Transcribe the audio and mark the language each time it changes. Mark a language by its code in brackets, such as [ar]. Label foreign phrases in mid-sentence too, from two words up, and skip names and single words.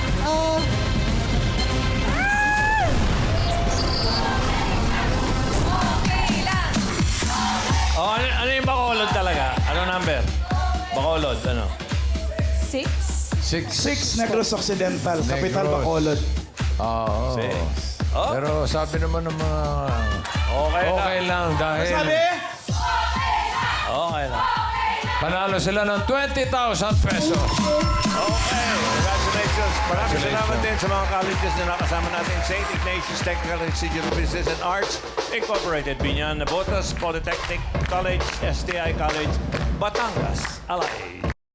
[tl] Oh, ano yung Bacolod talaga? Ano number? Bacolod, ano? 6. 6. Negros Occidental, Capital Negros. Bacolod. Oo. 6. Oh, Pero sabi naman ng mga... okay lang dahil Sabi? Okay lang. panalo sila ng 20,000 pesos. [en] Okay, congratulations. [tl] Maraming salamat din sa mga colleges na nakasama natin. St. Ignatius Technical Institute of Business and Arts, Incorporated, Binyan, Nabotas, Polytechnic College, STI College, Batangas, Alay.